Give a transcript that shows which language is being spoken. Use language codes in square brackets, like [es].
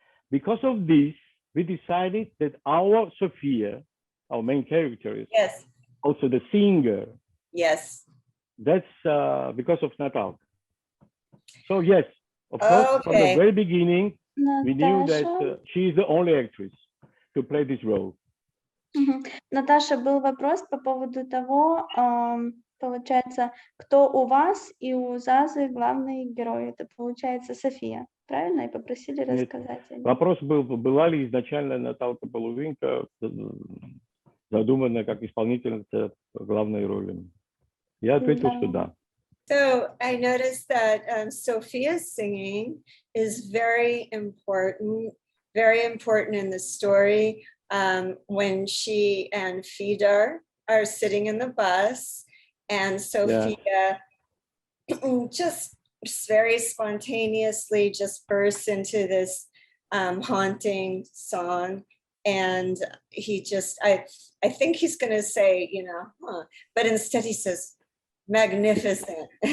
[en] Because of this, we decided that our Sophia, our main character, is also the singer. Yes. That's because of Natalka. So yes, of course, from the very beginning, we knew that she is the only actress to play this role. [ru] Наташа, был вопрос по поводу того, получается, кто у вас и у Зазы главный герой. Это получается София, правильно? И попросили рассказать. Вопрос был, была ли изначально Наталка Polovynka задумана как исполнительница главной роли. Я ответил, что да. [en] So I noticed that Sophia's singing is very important in the story. When she and Fedor are sitting in the bus, and Sophia just very spontaneously just bursts into this haunting song, and he just, I think he's going to say, but instead he says, magnificent.